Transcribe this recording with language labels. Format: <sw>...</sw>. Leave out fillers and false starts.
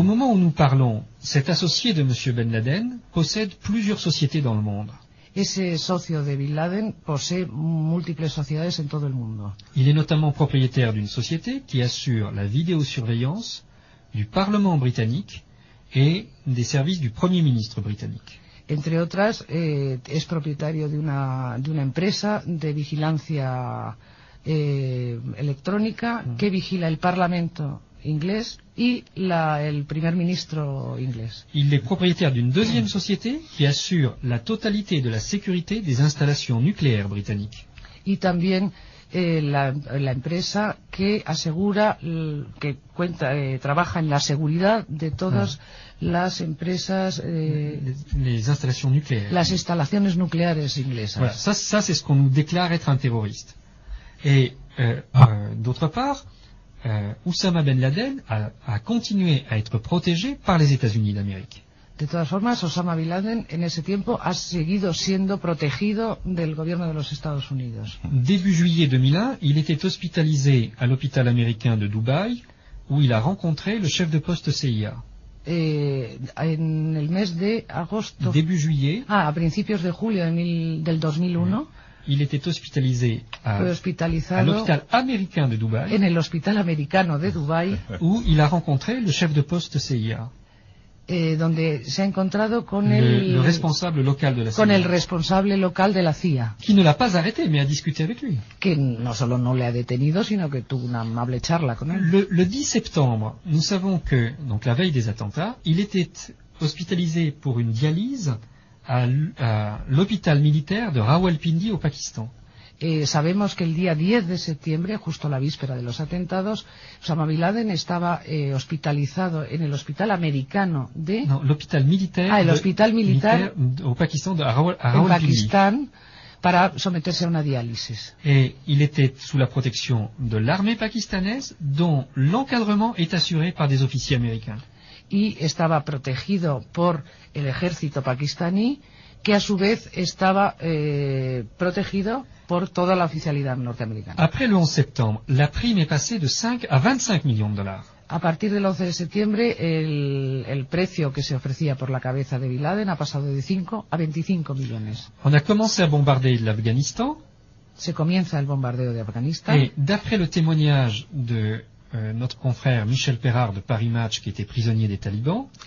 <fr>Au moment où nous parlons, cet associé de Monsieur Ben Laden possède plusieurs sociétés dans le monde.</fr> <es>Ese socio de Bin Laden posee múltiples sociedades en todo el mundo.</es> <fr>Il est notamment propriétaire d'une société qui assure la vidéosurveillance du Parlement britannique et des services du Premier ministre britannique.</fr> <es>Entre otras, es propietario de una empresa de vigilancia electrónica que vigila el Parlamento inglés y el Primer ministro inglés.</es> <fr>Il est propriétaire d'une deuxième société qui assure la totalité de la sécurité des installations nucléaires britanniques.</fr> <es>Y también la empresa que asegura que cuenta trabaja en la seguridad de todas las empresas</es> <fr>les installations nucléaires.</fr> <es>Las instalaciones nucleares inglesas.</es> <fr>Voilà, ça c'est ce qu'on nous déclare être un terroriste. Et d'autre part, Osama Ben Laden a continué à être protégé par les États-Unis d'Amérique.</fr> <es>De todas formas, Osama Bin Laden en ese tiempo ha seguido siendo protegido del gobierno de los Estados Unidos.</es> <fr>Début juillet 2001, il était hospitalisé à l'hôpital américain de Dubaï, où il a rencontré le chef de poste CIA.</fr> <es>En el mes de agosto.</es> <fr>Début juillet.</fr> <es>A principios de julio del 2001.</es> <fr>Oui. Il était hospitalisé à l'hôpital américain de Dubaï.</fr> <es>En el hospital americano de Dubaï.</es> <fr>Où il a rencontré le chef de poste CIA.</fr> <es>Donde se ha encontrado con</es> <fr>le responsable local de la CIA.</fr> <es>Con el responsable local de la CIA.</es> <fr>Qui ne l'a pas arrêté, mais a discuté avec lui.</fr> <es>Que no solo no le ha detenido, sino que tuvo una amable charla con él.</es> <fr>Le 10 septembre, nous savons que, donc la veille des attentats, il était hospitalisé pour une dialyse à l'hôpital militaire de Rawalpindi au Pakistan.</fr> <es>Sabemos que el día 10 de septiembre, justo la víspera de los atentados, Osama Bin Laden estaba hospitalizado en el hospital americano de...</es> <fr>No, l'hôpital militaire.</fr> <es>Ah, el hospital militar</es> <fr>au Pakistan de Rawalpindi.</fr> <es>Pakistán, para someterse a una diálisis.</es> <fr>Et il était sous la protection de l'armée pakistanaise, dont l'encadrement est assuré par des officiers américains.</fr> <es>Y estaba protegido por el ejército pakistaní, que a su vez estaba protegido por toda la oficialidad norteamericana.</es> <fr>Après le 11 septembre, la prime est passée de 5 à 25 millions de dollars.</fr> <es>A partir del 11 de septiembre, el precio que se ofrecía por la cabeza de Bin Laden ha pasado de 5 a 25 millones.</es> <fr>On a commencé à bombarder l'Afghanistan.</fr> <es>Se comienza el bombardeo de Afganistán.</es> <fr>Et d'après le témoignage de notre confrère Michel Perard de Paris Match, qui était prisonnier des talibans.</fr>